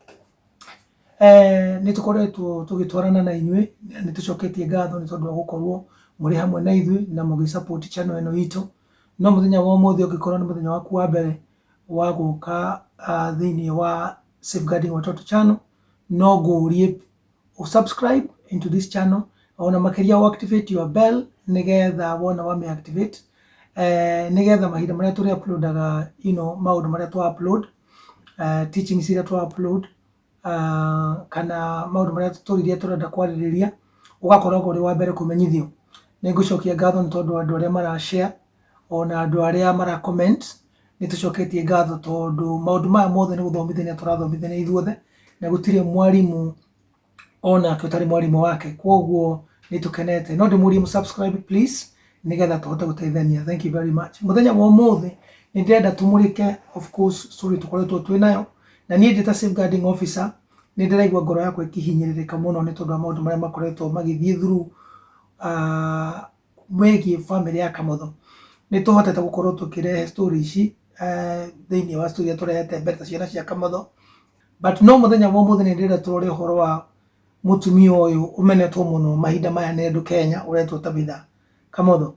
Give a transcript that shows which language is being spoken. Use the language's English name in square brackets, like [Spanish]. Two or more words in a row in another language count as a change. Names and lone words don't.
[Kikuyu] Ni tukoretwo tugitwarana na inywe, ni tucoketie ngatho ni tondu wa gukorwo muri hamwe na ithui na mugi support channel eno itu. No muthenya wa umuthi ugikorwo ni muthenya waku wa mbere wa guka thiini wa Safeguarding Watoto Channel, no ngurie [English] subscribe into this channel, [Kikuyu] ona makiria wa [English] activate your bell [Kikuyu] nigetha wona wa me activate nigetha mahinda maria turi uploadaga maundu maria twa upload, teachings iria twa upload, kana maundu maria turiria turenda kwaririria ugakorwo uri wa mbere kumenyithio. Ningucokia ngatho ni tondu andu aria mara share ona andu aria mara comment, ni tucoketie ngatho tondu maundu maya mothe ni guthomithania turathomithania ithuothe na gutire mwarimu ona tutari mwarimu wake, kwoguo ni tukenete. No ndimurie mu [English] subscribe please [Kikuyu] nigetha tuhote guteithania. Thank you very much. Muthenya wa umuthi ni ndirenda tumurike [English] of course [Kikuyu] story tukoretwo twi nayo, na nie ndita [English] Safeguarding Officer [Kikuyu] ni ndiraigua ngoro yakwa ikihinyiririka muno ni tondu wa maundu maria makoretwo magithie through wegi family ya Kamotho. Ni tuhotete gukorwo tukirehe story ici thiini wa story turehete mbere ciana cia Kamotho, but no muthenya wa umuthi ni ndirenda turore uhoro wa mutumia uyu umenetwo muno mahinda maya ni andu Kenya uretwo Tabitha Kamotho.